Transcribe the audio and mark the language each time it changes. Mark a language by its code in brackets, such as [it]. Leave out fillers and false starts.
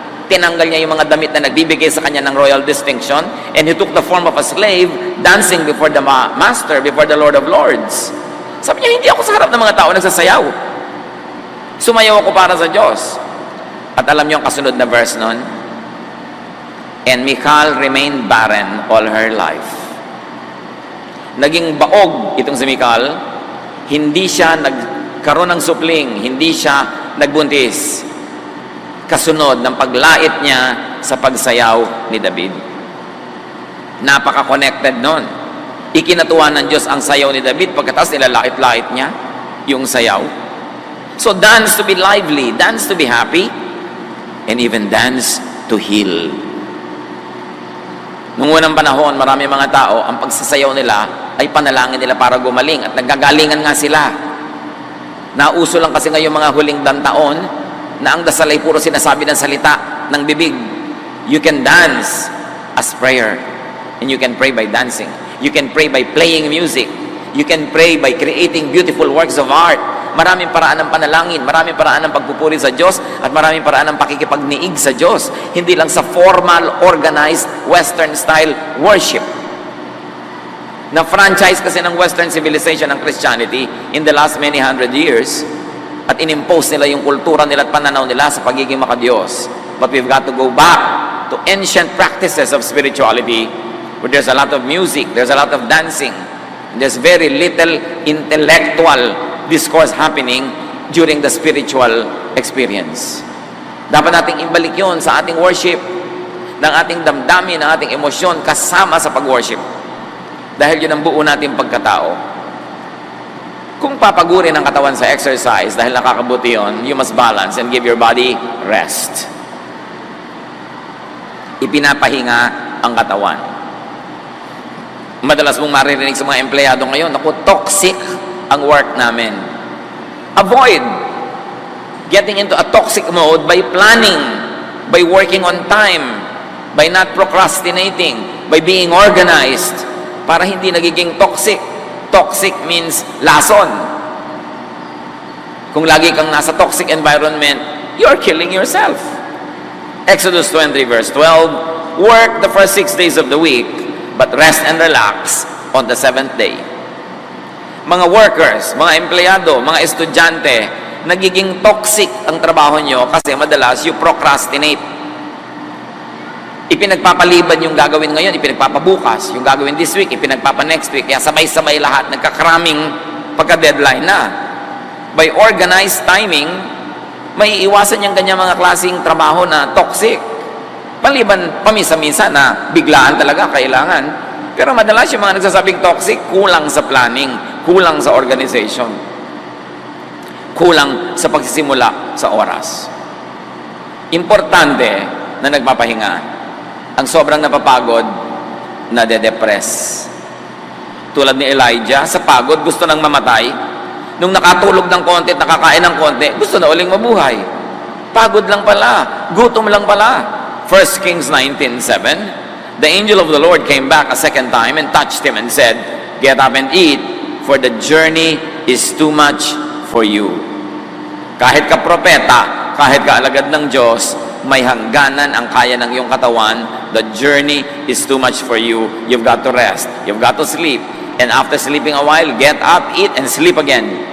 [tl] Tinanggal niya yung mga damit na nagbibigay sa kanya [en] ng royal distinction, and he took the form of a slave, dancing before the master, before the Lord of Lords. [tl] Sabi niya, hindi ako sa harap ng mga tao nagsasayaw. Sumayaw ako para sa Diyos. At alam niyo ang kasunod na verse nun? [en] And Michal remained barren all her life. [tl] Naging baog itong si Michal, hindi siya nagkaroon ng supling, hindi siya nagbuntis. Kasunod ng paglait niya sa pagsayaw ni David. Napaka-connected nun. Ikinatuwa ng Diyos ang sayaw ni David, pagkatapos nilalait-lait niya yung sayaw. [en] So dance to be lively, dance to be happy, and even dance to heal. [tl] Nung unang panahon, marami mga tao, ang pagsasayaw nila ay panalangin nila para gumaling, at naggagalingan nga sila. Nauso lang kasi ngayong mga huling taon na ang dasal ay puro sinasabi ng salita ng bibig. [en] You can dance as prayer, and you can pray by dancing. You can pray by playing music. You can pray by creating beautiful works of art. [tl] Maraming paraan ng panalangin, maraming paraan ng pagpupuri sa Diyos, at maraming paraan ng pakikipagniig sa Diyos. [en] Hindi lang sa formal, organized, Western style worship. [tl] Na-franchise kasi ng Western civilization ng Christianity [en] in the last many hundred years, [tl] at inimpose nila yung kultura nila at pananaw nila sa pagiging makadiyos. [en] But we've got to go back to ancient practices of spirituality, where there's a lot of music, there's a lot of dancing, there's very little intellectual discourse happening during the spiritual experience. [tl] Dapat nating ibalik yun sa ating worship, ng ating damdamin, ng ating emosyon kasama sa pag-worship. Dahil yun ang buo nating pagkatao. Kung papagurin ang katawan sa exercise dahil nakakabuti yun, [en] you must balance and give your body rest. [tl] Ipinapahinga ang katawan. Madalas mong maririnig sa mga empleyado ngayon, naku, toxic ang work namin. [en] Avoid getting into a toxic mode by planning, by working on time, by not procrastinating, by being organized, [tl] para hindi nagiging toxic. [en] Toxic means lason. [tl] Kung lagi kang nasa [en] toxic environment, you're killing yourself. Exodus 23 verse 12, work the first 6 days of the week, but rest and relax on the 7th day. [tl] Mga workers, mga empleyado, mga estudyante, nagiging toxic ang trabaho nyo kasi madalas [en] you procrastinate. [tl] Ipinagpapaliban yung gagawin ngayon, ipinagpapabukas. Yung gagawin this week, ipinagpapa-next week. Kaya sabay-sabay lahat, nagkakaraming pagka-deadline na. By organized timing, may iwasan yung kanyang mga klaseng trabaho na toxic. Maliban pamisa-misa na biglaan talaga kailangan. Pero madalas yung mga nagsasabing toxic, kulang sa planning, kulang sa organization, kulang sa pagsisimula sa oras. Importante na nagpapahinga. Ang sobrang napapagod, nade-depress. Tulad ni Elijah, sa pagod, gusto nang mamatay. Nung nakatulog ng konti at nakakain ng konti, gusto na uling mabuhay. Pagod lang pala, gutom lang pala. [en] 1 Kings 19:7, the angel of the Lord came back a second time and touched him and said, get up and eat, for the journey is too much for you. [tl] Kahit ka propeta, kahit ka alagad ng Diyos, may hangganan ang kaya ng iyong katawan. [en] The journey is too much for you. You've got to rest. You've got to sleep. And after sleeping a while, get up, eat, and sleep again.